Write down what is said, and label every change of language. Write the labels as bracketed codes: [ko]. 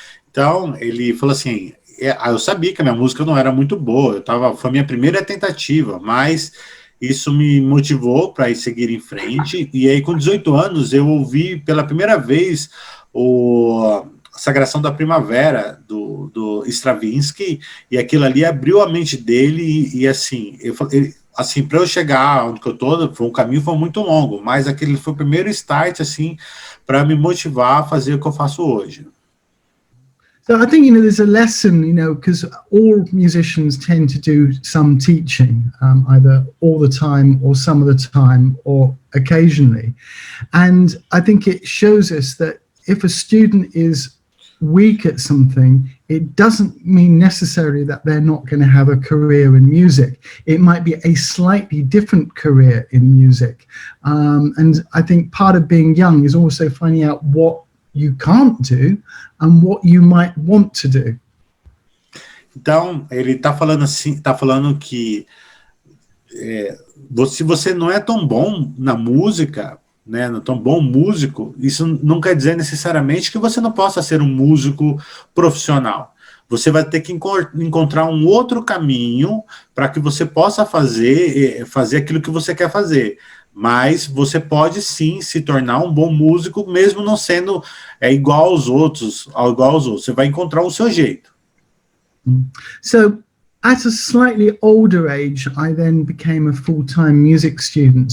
[pt] Então, ele falou assim, eu sabia que a minha música não era muito boa, foi a minha primeira tentativa, mas isso me motivou para seguir em frente, e aí com 18 anos eu ouvi pela primeira vez a Sagração da Primavera, do Stravinsky, e aquilo ali abriu a mente dele, e assim, para eu chegar onde eu tô, o caminho foi muito longo, mas aquele foi o primeiro start, assim, para me motivar a fazer o que eu faço hoje. [en] So I think, there's a lesson, because all musicians tend to do some teaching, either all the time or some of the time or occasionally. And I think it shows us that if a student is weak at something, it doesn't mean necessarily that they're not going to have a career in music. It might be a slightly different career in music. And I think part of being young is also finding out what you can't do and what you might want to do. [pt] Então, ele está falando que se você não é tão bom na música, não é tão bom músico, isso não quer dizer necessariamente que você não possa ser um músico profissional. Você vai ter que encontrar um outro caminho para que você possa fazer aquilo que você quer fazer. Mas você pode sim se tornar um bom músico, mesmo não sendo igual aos outros. Você vai encontrar o seu jeito. [en] So, at a slightly older age, I then became a full-time music student.